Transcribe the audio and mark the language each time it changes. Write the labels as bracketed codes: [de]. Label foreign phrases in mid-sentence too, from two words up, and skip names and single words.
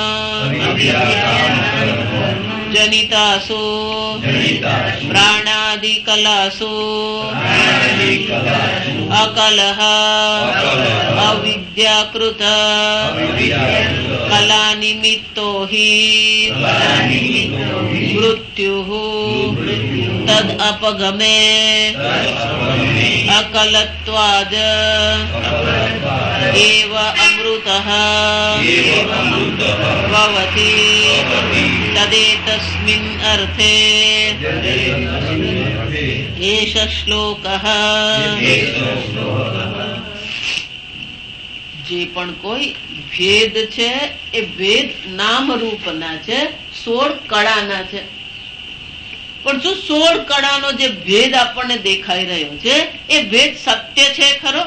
[sa] जनितासु प्राणादिकलासु अकलः अविद्याकृत कलानिमित्तो हि मृत्युः तद् अपगमे अकलत्वाद् एव अमृतः भवति तदेतस्मिन् अर्थे એષ શ્લોકઃ. [gu] જે પણ કોઈ ભેદ છે એ ભેદ નામ રૂપના છે, 16 કળાના છે. પણ શું 16 કળાનો જે ભેદ આપણને દેખાઈ રહ્યો છે એ ભેદ સત્ય છે ખરો?